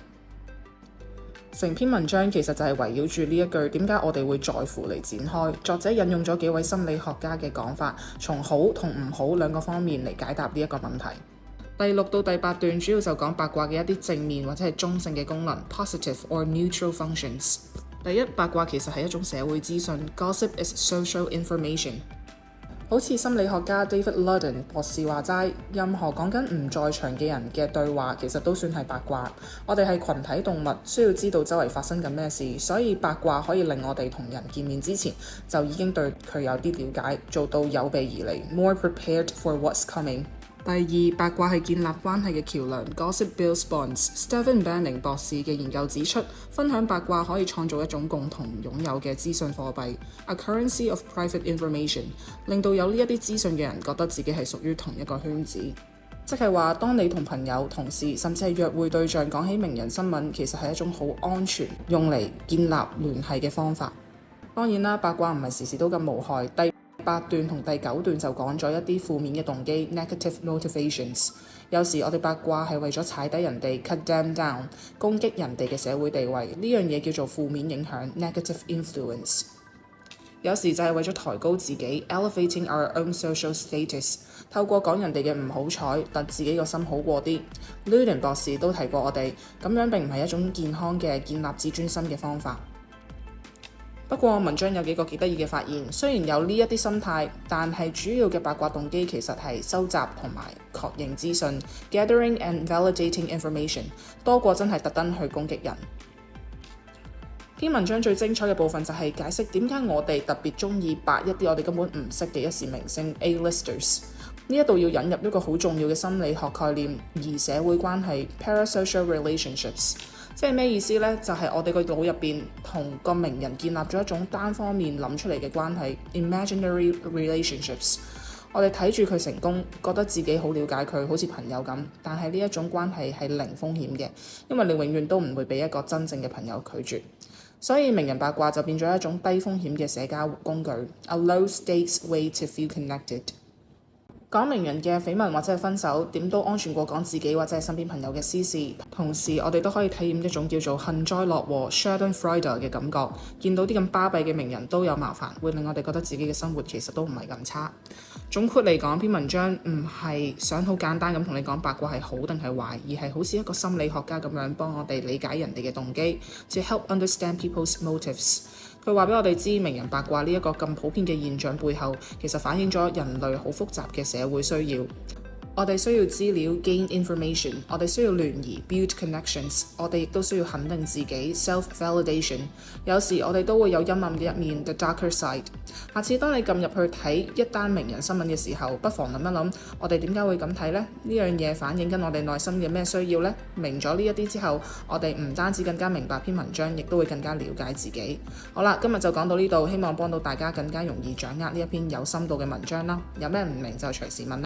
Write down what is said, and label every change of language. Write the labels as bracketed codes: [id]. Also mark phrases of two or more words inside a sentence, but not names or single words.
[yue] 成篇文章其實就係圍繞住呢一句點解我哋會在乎嚟展開。作者引用咗幾位心理學家嘅講法，從好同唔好兩個方面嚟解答呢一個問題。第6到第8段主要就講八卦嘅一啲正面或者係中性嘅功能 [en] positive or neutral functions。 [yue] 第一，八卦其實係一種社會資訊 [en] Gossip is social information。 [yue] 好似心理學家 David Ludden 博士話齋，任何講緊唔在場嘅人嘅對話其實都算係八卦。我哋係群體動物，需要知道周圍發生緊咩事，所以八卦可以令我哋同人見面之前就已經對佢有啲了解，做到有備而嚟 [en] more prepared for what's coming。 [yue] 第二，八卦係建立關係嘅橋梁 [en] Gossip builds bonds。 [yue] Stephen Banning 博士嘅研究指出，分享八卦可以創造一種共同擁有嘅資訊貨幣 [en] A currency of private information， [yue] 令到有呢一啲資訊嘅人覺得自己係屬於同一個圈子。即係話，當你同朋友、同事甚至係約會對象講起名人新聞，其實係一種好安全用嚟建立聯繫嘅方法。當然啦，八卦唔係時時都咁無害。第8段同第9段就講咗一啲負面嘅動機 [en] negative motivations。 [yue] 有時我哋八卦係為咗踩低人哋 [en] cut them down， [yue] 攻擊人哋嘅社會地位，呢樣嘢叫做負面影響 [en] negative influence。 [yue] 有時就係為咗抬高自己 [en] elevating our own social status， [yue] 透過講人哋嘅唔好彩，等自己個心好過啲。 Ludden 博士都提過我哋，咁樣並唔係一種健康嘅建立自尊心嘅方法。不過文章有幾個幾得意嘅發現，雖然有呢一啲心態，但係主要嘅八卦動機其實係收集同埋確認資訊 [en] gathering and validating information， [yue] 多過真係特登去攻擊人。篇文章最精彩嘅部分就係解釋點解我哋特別中意八一啲我哋根本唔識嘅一時明星 A-listers。呢一度要引入一個好重要嘅心理學概念，而社會關係 [en] parasocial relationships。 [yue] 即係咩意思呢？就係我哋個腦入邊同個名人建立咗一種單方面諗出嚟嘅關係 [en] imaginary relationships。 [yue] 我哋睇住佢成功，覺得自己好了解佢，好似朋友咁。但係呢一種關係係零風險嘅，因為你永遠都唔會俾一個真正嘅朋友拒絕。所以名人八卦就變咗一種低風險嘅社交工具 [en] A low stakes way to feel connected。 [yue] 講名人嘅緋聞或者係分手，點都安全過講自己或者係身邊朋友嘅私事。同時我哋都可以體驗一種叫做幸災樂禍 Schadenfreude 嘅感覺。見到啲咁巴閉嘅名人都有麻煩，會令我哋覺得自己嘅生活其實都唔係咁差。總括嚟講，篇文章唔係想好簡單咁同你講八卦係好定係壞，而係好似一個心理學家咁樣幫我哋理解人哋嘅動機 [en] To help understand people's motives。 [yue] 佢話俾我哋知，名人八卦呢一個咁普遍嘅現象背後，其實反映咗人類好複雜嘅社會需要。我哋需要資料 [en] gain information， [yue] 我哋需要聯誼 [en] build connections， [yue] 我哋亦都需要肯定自己 [en] self validation。 [yue] 有時我哋都會有陰暗嘅一面 [en] the darker side。 [yue] 下次當你撳入去睇一單名人新聞嘅時候，不妨諗一諗，我哋點解會咁睇呢？呢樣嘢反映緊我哋內心嘅咩需要呢？明咗呢一啲之後，我哋唔單止更加明白篇文章，亦都會更加了解自己。好啦，今日就講到呢度，希望幫到大家更加容易掌握呢一篇有深度嘅文章啦。有咩唔明就隨時問啦。